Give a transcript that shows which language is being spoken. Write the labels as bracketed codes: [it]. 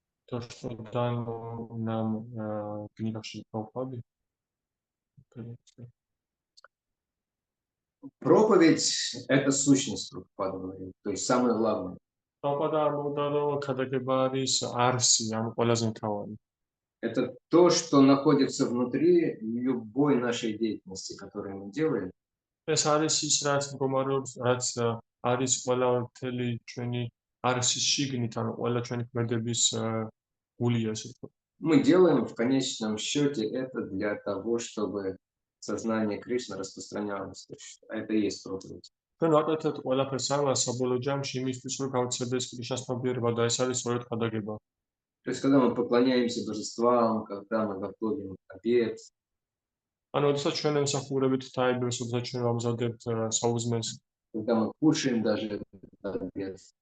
[ru] То, что дано нам книга Шрилы Прабхупады. проповедь – это сущность Прабхупады, говорит, то есть самое главное. [ka] Прабхупада ამბობდა, რომ ხადაგება არის არსი, ანუ ყველაზე მთავარი. [ru] Это то, что находится внутри любой нашей деятельности, которую мы делаем. [ka] ეს არის ის, რაც მდგომარეობს, რაც არის ყველა მთელი ჩვენი არსის შიგნით, ანუ ყველა ჩვენი ქმედების გულია, ესე ვთქვათ. [ru] Мы делаем в конечном счете это для того, чтобы сознание Кришны распространялось. То есть это и есть проповедь. [ka] ჩვენ ვაკეთებთ ყველაფერს ამას საბოლოო ჯამში იმისთვის, რომ გავრცელდეს ქრიშნას ცნობიერება და ეს არის სწორედ ხადაგება. [ru] То есть когда мы поклоняемся божествам, когда мы готовим обед, [ka] ანუ როდესაც ჩვენ ემსახურებით თაიბებს, როდესაც ჩვენ ვამზადებთ საუზმეს, [ru] когда мы кушаем даже этот обед,